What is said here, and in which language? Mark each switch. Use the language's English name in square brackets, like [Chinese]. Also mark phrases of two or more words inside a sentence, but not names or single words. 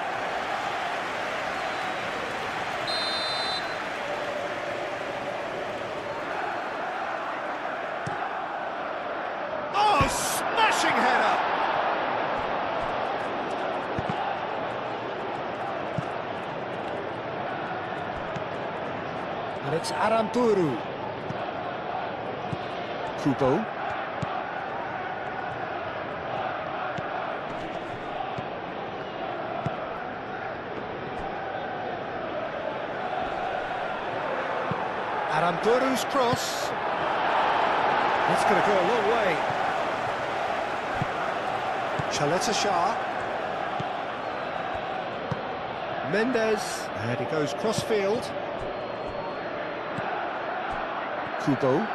[English] Oh, smashing header! And it's Aramburu. Kubo. Aramburu's cross. That's going to go a long way. Chaleta Shah. Mendes. And he goes cross-field. Kubo.